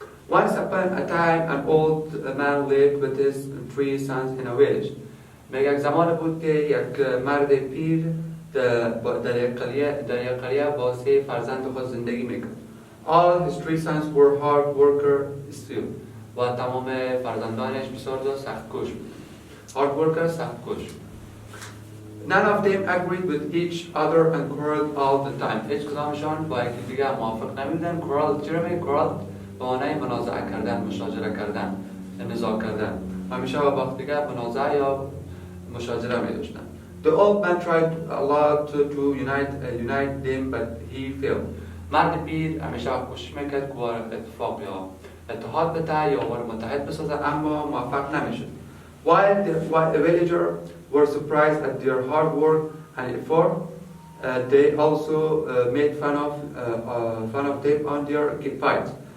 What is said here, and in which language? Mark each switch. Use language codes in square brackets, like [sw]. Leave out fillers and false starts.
[en] Once upon a time, an old man lived with his 3 sons in a village. [fa] میگه یک زمان بود که یک مرد پیر در یک قریه با 3 فرزند خود زندگی میکرد. [en] All his 3 sons were hard workers still. [fa] و تمام فرزندانش بسیار سخت‌کوش بود. [en] Hard workers, سخت‌کوش. None of them agreed with each other and quarreled all the time. [fa] هیچ کدامشان با یکی دیگر موافق نمی‌بودند. quarrel چرا میگه؟ quarrel به معنای منازعه کردن، مشاجره کردن. نزاع کردن و همیشه با دیگه منازعه یا مشاجره می داشتن. [en] The old man tried a lot to unite them but he failed. [fa] مرد پیر همیشه کوشش میکرد که اتفاق یا اتحاد بده یا متحد بسازه اما موفق نمیشد. [en] While the villagers were surprised at their hard work and effort, they also made fun of them on their fights.